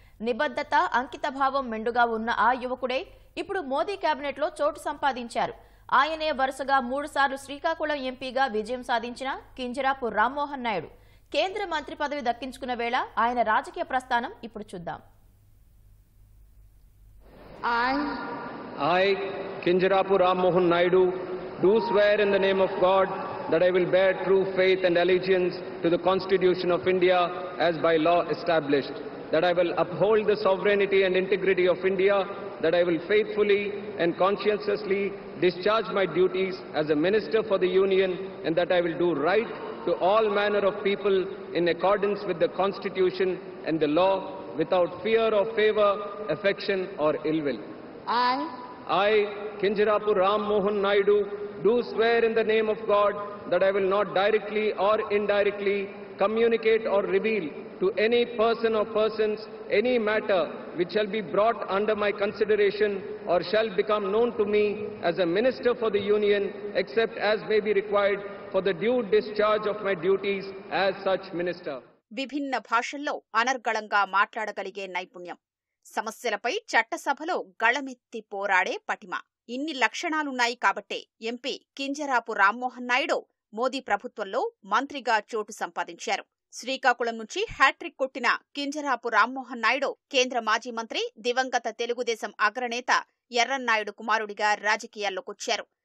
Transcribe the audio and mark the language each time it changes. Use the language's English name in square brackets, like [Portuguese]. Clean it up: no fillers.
[Telugu] నిబద్ధత, అంకితభావం మెండుగా ఉన్న ఆ యువకుడే ఇప్పుడు మోదీ కేబినెట్లో చోటు సంపాదించారు. ఆయనే వరుసగా 3 సార్లు శ్రీకాకుళం ఎంపీగా విజయం సాధించిన కింజరాపు రామ్మోహన్ నాయుడు కేంద్ర మంత్రి పదవి దక్కించుకున్న వేళ ఆయన రాజకీయ ప్రస్థానం ఇప్పుడు చూద్దాం. [English] I, Kinjarapu Rammohan Naidu, do swear in the name of God that I will bear true faith and allegiance to the Constitution of India as by law established, that I will uphold the sovereignty and integrity of India, that I will faithfully and conscientiously discharge my duties as a Minister for the Union, and that I will do right to all manner of people in accordance with the Constitution and the law, without fear or favor, affection or ill will. I, Kinjarapu Rammohan Naidu, do swear in the name of God that I will not directly or indirectly communicate or reveal to any person or persons any matter which shall be brought under my consideration or shall become known to me as a Minister for the Union, except as may be required for the due discharge of my duties as such Minister. [Telugu] విభిన్న భాషల్లో అనర్గళంగా మాట్లాడగలిగే నైపుణ్యం, సమస్యలపై చట్టసభలో గళమెత్తి పోరాడే పటిమ, ఇన్ని లక్షణాలున్నాయి కాబట్టే ఎంపీ కింజరాపు రామ్మోహన్ నాయుడు మోదీ ప్రభుత్వంలో మంత్రిగా చోటు సంపాదించారు. శ్రీకాకుళం నుంచి హ్యాట్రిక్ కొట్టిన కింజరాపు రామ్మోహన్ నాయుడు కేంద్ర మాజీ మంత్రి, దివంగత తెలుగుదేశం అగ్రనేత ఎర్రన్నాయుడు కుమారుడిగా రాజకీయాల్లోకొచ్చారు.